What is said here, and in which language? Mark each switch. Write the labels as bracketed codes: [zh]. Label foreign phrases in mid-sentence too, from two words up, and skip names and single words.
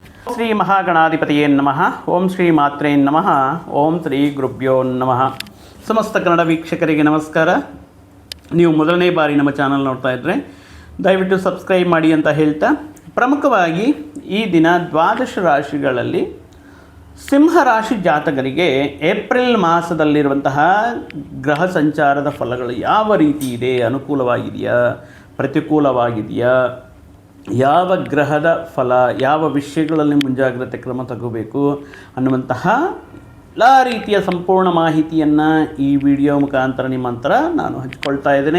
[sa] ಶ್ರೀ ಮಹಾಗಣಾಧಿಪತಿಯೇ ನಮಃ. ಓಂ ಶ್ರೀ ಮಾತ್ರೇ ನಮಃ. ಓಂ ಶ್ರೀ ಗುರುಭ್ಯೋ ನಮಃ. [kn] ಸಮಸ್ತ ಕನ್ನಡ ವೀಕ್ಷಕರಿಗೆ ನಮಸ್ಕಾರ. ನೀವು ಮೊದಲನೇ ಬಾರಿ ನಮ್ಮ ಚಾನಲ್ ನೋಡ್ತಾ ಇದ್ದರೆ ದಯವಿಟ್ಟು ಸಬ್ಸ್ಕ್ರೈಬ್ ಮಾಡಿ ಅಂತ ಹೇಳ್ತಾ, ಪ್ರಮುಖವಾಗಿ ಈ ದಿನ ದ್ವಾದಶ ರಾಶಿಗಳಲ್ಲಿ ಸಿಂಹರಾಶಿ ಜಾತಕರಿಗೆ ಏಪ್ರಿಲ್ ಮಾಸದಲ್ಲಿರುವಂತಹ ಗ್ರಹ ಸಂಚಾರದ ಫಲಗಳು ಯಾವ ರೀತಿ ಇದೆ, ಅನುಕೂಲವಾಗಿದೆಯಾ, ಪ್ರತಿಕೂಲವಾಗಿದೆಯಾ, ಯಾವ ಗ್ರಹದ ಫಲ, ಯಾವ ವಿಷಯಗಳಲ್ಲಿ ಮುಂಜಾಗ್ರತೆ ಕ್ರಮ ತಗೋಬೇಕು ಅನ್ನುವಂತಹ ಎಲ್ಲ ರೀತಿಯ ಸಂಪೂರ್ಣ ಮಾಹಿತಿಯನ್ನು ಈ ವಿಡಿಯೋ ಮುಖಾಂತರ ನಿಮ್ಮ ಹತ್ರ ನಾನು ಹಂಚಿಕೊಳ್ತಾ ಇದ್ದೇನೆ.